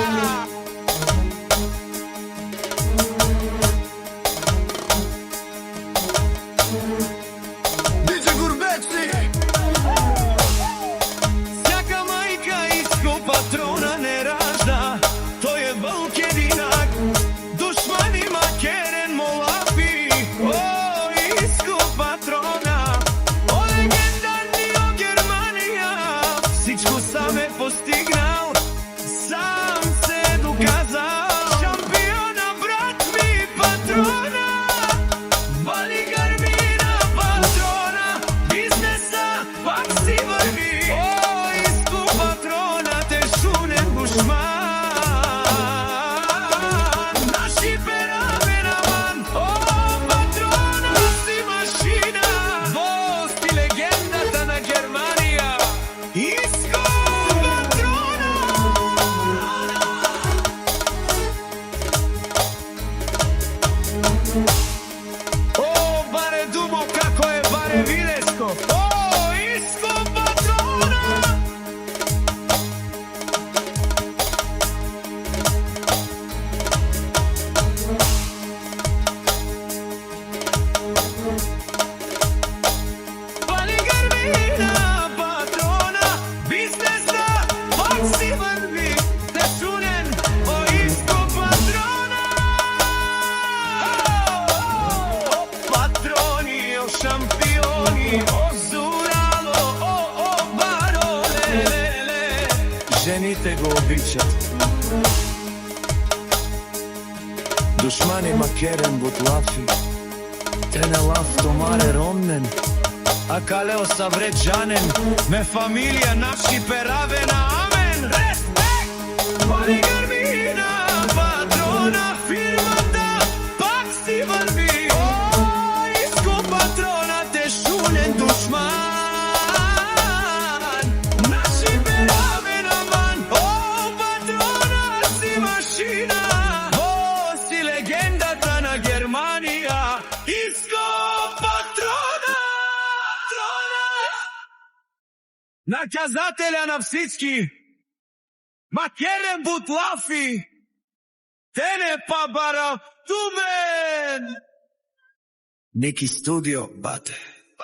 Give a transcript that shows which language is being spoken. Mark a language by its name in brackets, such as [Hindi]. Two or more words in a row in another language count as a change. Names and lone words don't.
[Bulgarian] Диджей Гурбетски. Всяка майка Иско Патрона не ражда, той е вълк единак. [Romany] Душмани макерен молапи, о, Иско Патрона. [Bulgarian] О, легендарни, о, Германия, всичко сам е постигнал, сам се е доказал. Шампиона, брат ми, Патрона. Вали гърмина, Патрона, бизнеса пак си върви. [Romany] О, Иско Патрона, те шунен душман. Наши пера менаман. О, [Bulgarian] Патрона си машина, бос и легендата на Германия. Иско Патрона. [Romany] О, баре думо, како е баре Вилешко. О, Иско Патрона. [Bulgarian] Вали гърмина, Патрона, бизнеса пак си върви. [Romany] Те шунен, о, Иско Патрона. О, патрони, о, шампиони, о, Зурало, о, Баро, ле. [Bulgarian] Жените го обичат. [Romany] Душмани макерен бутлафи, те не лав томаре роннен. А калео савреджанен, ме фамилия наши пераве на амен. [Bulgarian] Респект! Вали гърмина, Патрона, фирмата пак си върви. [Romany] О, Иско Патрона, те шунен душман. Наши пераве на ман. О, [Bulgarian] Патрона си машина, бос и легендата на Германия. Иско Патрона. Наказателя на всички, [Romany] макерен бутлафи, те не пабара тумен. [Bulgarian] Ники студио, бате.